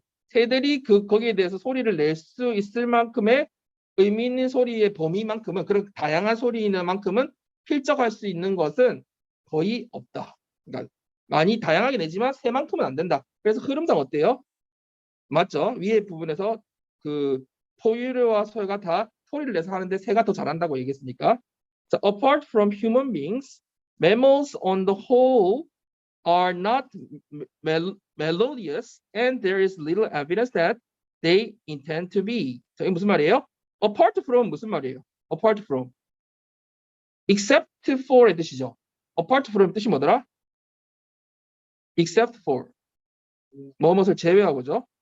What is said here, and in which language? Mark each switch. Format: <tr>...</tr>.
<ko>새들이 거기에 대해서 소리를 낼 수 있을 만큼의 의미 있는 소리의 범위만큼은 그런 다양한 소리는 만큼은 필적할 수 있는 것은 거의 없다. 그러니까 많이 다양하게 내지만 새만큼은 안 된다. 그래서 흐름상 어때요? 맞죠? 위에 부분에서 그 포유류와 소가 다 소리를 내서 하는데 새가 더 잘한다고 얘기했으니까.</ko> <en>자, apart from human beings, mammals on the whole are not melodious and there is little evidence that they intend to be.</en> <ko>자, 이게 무슨 말이에요? apart from 무슨 말이에요? apart from except for의 뜻이죠. apart from 뜻이 뭐더라? except for 뭐뭇을 제외하고죠.</ko>